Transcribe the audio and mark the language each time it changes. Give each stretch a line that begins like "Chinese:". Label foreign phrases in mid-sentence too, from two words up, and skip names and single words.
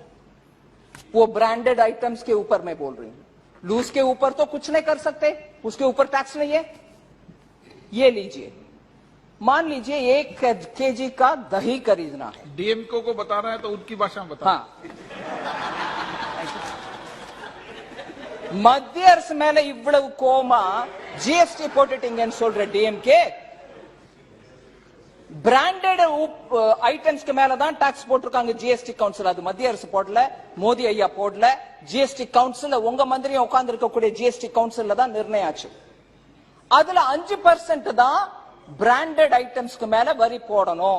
Hindi: वो
English: branded items
Hindi: के ऊपर मैं बोल रही हूं, लूज के ऊपर तो कुछ नहीं कर सकते, उसके ऊपर टैक्स नहीं है। ये लीजिए, मान लीजिए 1 केजी का दही खरीदना है, डीएमके को बताना है तो उनकी भाषा में बता। हाँ,
Tamil: மத்திய அரசு மேல இவ்வளவு கோமா ஜிஎஸ்டி போட்டுட்டீங்கன்னு சொல்ற டிஎம்கே,
English: branded items
Tamil: மேல தான் டாக்ஸ் போட்டிருக்காங்க ஜிஎஸ்டி கவுன்சில், அது மத்திய அரசு போடல, மோடி ஐயா போடல, ஜிஎஸ்டி கவுன்சில் உங்க மந்திரியும் உட்கார்ந்து இருக்கக்கூடிய ஜிஎஸ்டி கவுன்சில்ல தான் நிர்ணயம் ஆச்சு, அதுல 5% தான்
English: branded items
Tamil: மேல வரி போடணும்।